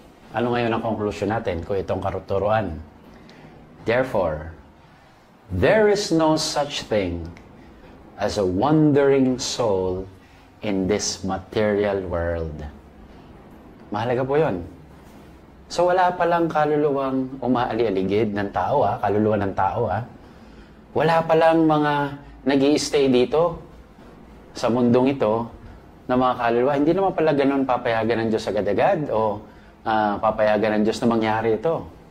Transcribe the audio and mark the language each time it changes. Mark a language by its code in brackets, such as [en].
[tl] Ano ngayon ang conclusion natin kung itong karuturuan? [en] Therefore, there is no such thing as a wandering soul in this material world. [tl] Mahalaga po yun. So wala palang kaluluwang umaali-aligid ng tao, kaluluwa ng tao. Wala palang mga nag-i-stay dito sa mundong ito na mga kaluluwa. Hindi naman pala ganun papayagan ng Diyos agad-agad o papayagan ng Diyos na mangyari ito.